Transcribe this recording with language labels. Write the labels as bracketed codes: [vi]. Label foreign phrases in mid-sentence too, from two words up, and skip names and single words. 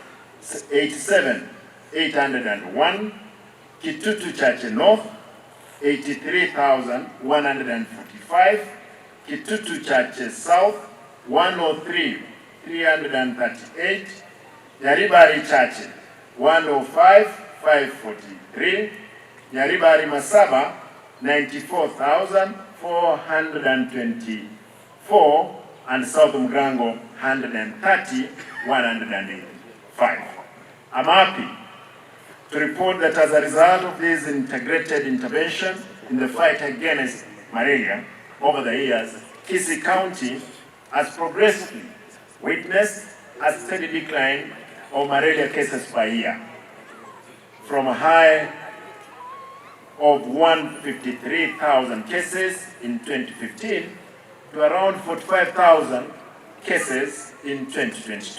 [en] 87,801, Kitutu Chache North 83,145, Kitutu Chache South 103 338, Nyaribari Chache 105 543, Nyaribari Masaba 94,424, and South Mugrango 130 185. I'm happy to report that as a result of this integrated intervention in the fight against malaria over the years, Kisii County has progressively witnessed a steady decline of malaria cases per year, from a high of 153,000 cases in 2015 to around 45,000 cases in 2022.